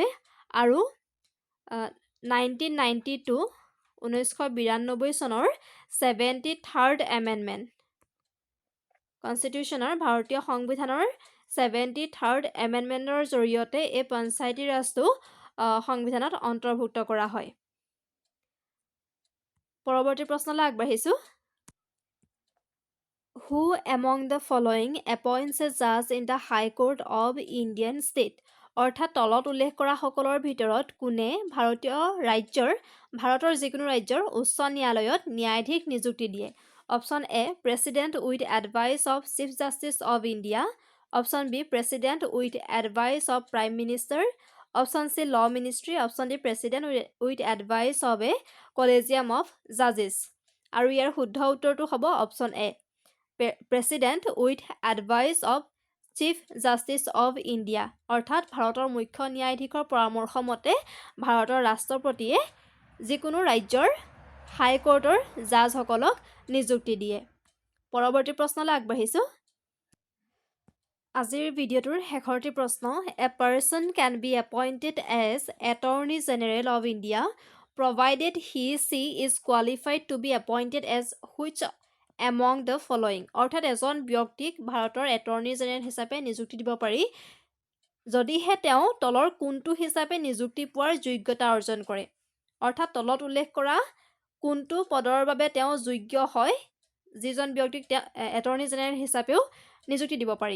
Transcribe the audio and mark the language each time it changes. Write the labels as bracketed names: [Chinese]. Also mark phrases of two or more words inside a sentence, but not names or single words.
[Assamese] আৰু 1992 চনৰ 73rd [English] amendment constitution [Assamese] ভাৰতীয় সংবিধানৰ 73rd এমেণ্ডমেণ্টৰ জৰিয়তে এই পঞ্চায়তী ৰাজটো সংবিধানত অন্তৰ্ভুক্ত কৰা হয়। পৰৱৰ্তী প্ৰশ্নলৈ আগবাঢ়িছোঁ। [English] Who among the following appoints a judge in the High Court of Indian State? [Assamese] অৰ্থাৎ তলত উল্লেখ কৰা সকলৰ ভিতৰত কোনে ভাৰতৰ যিকোনো ৰাজ্যৰ উচ্চ ন্যায়ালয়ত ন্যায়াধীশ নিযুক্তি দিয়ে? [English] Option A, President with advice of Chief Justice of India. Option B, President with advice of Prime Minister. Option C, Law Ministry. Option D, President with advice of a Collegium of Judges. [Assamese] আৰু ইয়াৰ শুদ্ধ উত্তৰটো হ'ব [English] Option A, President with advice of Chief Justice of India. [Assamese] অৰ্থাৎ ভাৰতৰ মুখ্য ন্যায়াধীশৰ পৰামৰ্শ মতে ভাৰতৰ ৰাষ্ট্ৰপতিয়ে যিকোনো ৰাজ্যৰ হাইকোৰ্টৰ জাজসকলক নিযুক্তি দিয়ে। পৰৱৰ্তী প্ৰশ্নলৈ আগবাঢ়িছোঁ। আজিৰ ভিডিঅ'টোৰ শেষৰটি প্ৰশ্ন। [English] a person can be appointed as attorney general of India provided she is qualified to be appointed as which among the following? [Assamese] অৰ্থাৎ এজন ব্যক্তিক ভাৰতৰ এটৰ্নী জেনেৰেল হিচাপে নিযুক্তি দিব পাৰি যদিহে তেওঁ তলৰ কোনটো হিচাপে নিযুক্তি পোৱাৰ যোগ্যতা অৰ্জন কৰে। অৰ্থাৎ তলত উল্লেখ কৰা কোনটো পদৰ বাবে তেওঁ যোগ্য হয় যিজন ব্যক্তিক এটৰ্নী জেনেৰেল হিচাপেও নিযুক্তি দিব পাৰি।